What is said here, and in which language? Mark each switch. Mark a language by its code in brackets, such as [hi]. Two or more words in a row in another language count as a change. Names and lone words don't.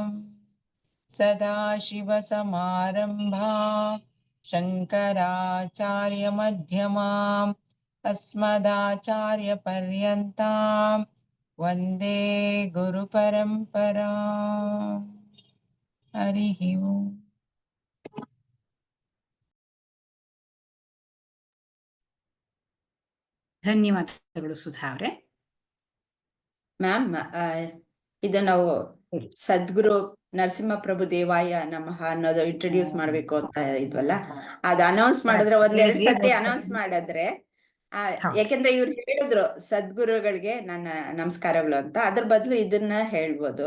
[sa] ಸದಾಶಿವ ಸಮಾರಂಭಾ ಶಂಕರಾಚಾರ್ಯ ಮಧ್ಯಮಾಂ ಅಸ್ಮದಾಚಾರ್ಯ ಪರ್ಯಂತಾಂ ವಂದೇ ಗುರು ಪರಂಪರಾಂ. ಹರಿ ಓಂ. [kn] ಧನ್ಯವಾದಗಳು ಸುಧಾ ಅವರೇ. ಮ್ಯಾಮ್, ಇದು ನಾವು [sa] ಸದ್ಗುರು ನರಸಿಂಹಪ್ರಭು ದೇವಾಯ ನಮಃ [kn] ಅನ್ನೋದು ಇಂಟ್ರೊಡ್ಯೂಸ್ ಮಾಡ್ಬೇಕು ಅಂತ ಇದ್ವಲ್ಲ, ಅದ್ ಅನೌನ್ಸ್ ಮಾಡಿದ್ರೆ ಒಂದೆರಡು ಸತಿ ಅನೌನ್ಸ್ ಮಾಡಿದ್ರೆ, ಯಾಕೆಂದ್ರೆ ಇವ್ರು ಹೇಳಿದ್ರು ಸದ್ಗುರುಗಳಿಗೆ ನನ್ನ ನಮಸ್ಕಾರಗಳು ಅಂತ, ಅದ್ರ ಬದಲು ಇದನ್ನ ಹೇಳ್ಬೋದು.